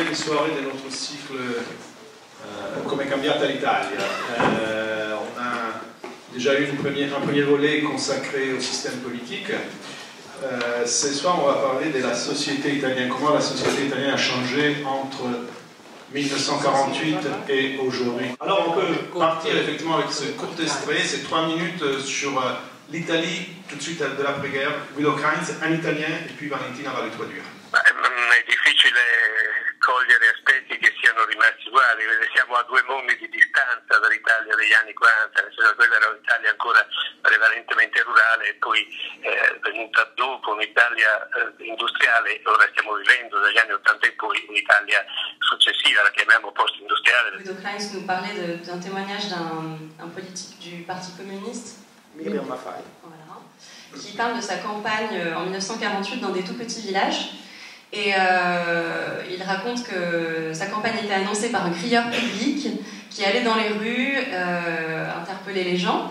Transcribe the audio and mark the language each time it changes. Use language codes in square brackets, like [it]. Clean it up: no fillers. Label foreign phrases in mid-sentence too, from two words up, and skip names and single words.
[fr] soirée de notre cycle Come è cambiata l'Italia. On a déjà eu un premier volet consacré au système politique. Ce soir, on va parler de la société italienne, comment la société italienne a changé entre 1948 et aujourd'hui. Alors on peut partir effectivement avec ce court extrait, c'est 3 minutes sur l'Italie tout de suite de l'après-guerre. Guido Kainz, un italien, et puis Valentina va le traduire. [it] È difficile cogliere aspetti che siano rimasti uguali, siamo a 2 mondi di distanza dall'Italia degli anni 40, nel senso che quella era un'Italia ancora prevalentemente rurale e poi venuta dopo un'Italia industriale, ora stiamo vivendo dagli anni 80 in poi un'Italia successiva, la chiamiamo post-industriale. [fr] Guido Kainz nous parlait d'un témoignage d'un politique du Parti communiste, Miriam Maffay, voilà, qui parle de sa campagne en 1948 dans des tout petits villages. Et il raconte que sa campagne était annoncée par un crieur public qui allait dans les rues interpeller les gens.